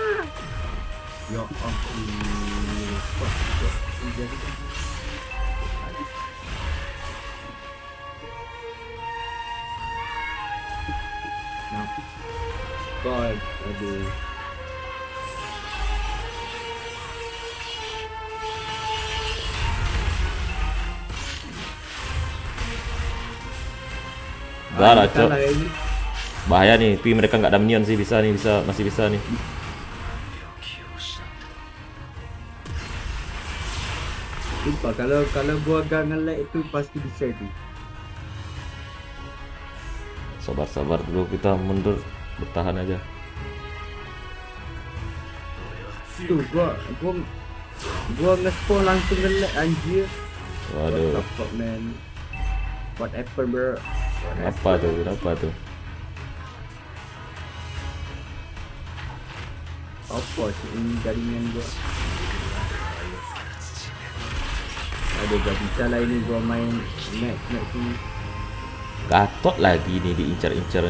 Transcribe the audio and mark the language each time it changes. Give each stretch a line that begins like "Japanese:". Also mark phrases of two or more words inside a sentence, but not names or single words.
Indonesian: Ya ampun. God, aduh. Dah lah, Cok. Kalah ini. Bahaya nih, tapi mereka nggak ada minion sih, masih bisa nih.
Japanese: 病気を失った
Indonesian: Sumpah kalau gua agak nge-lag itu pasti bisa tu. Sabar dulu, kita mundur, bertahan aja. Tu gua nge-spawn langsung nge-lag anjir. Waduh,
English: What the fuck man. What happened bro?
Indonesian: apa tuh? Apa sih ini jaringan gua? Aduh gak bisa lah ini gua main match ini. Gatot lagi nih diincar-incar.